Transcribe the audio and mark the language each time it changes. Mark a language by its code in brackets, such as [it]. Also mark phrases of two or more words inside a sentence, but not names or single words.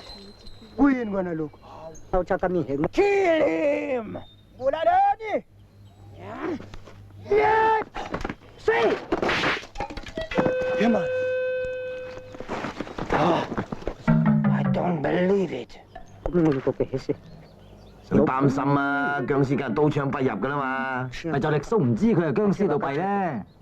[en] We ain't gonna look. Kill him! Yeah! See? Come on. Oh, I don't believe it. [yue] 唔擔心啊，僵屍梗係刀槍不入噶啦嘛。咪就力蘇唔知佢係僵屍到弊咧。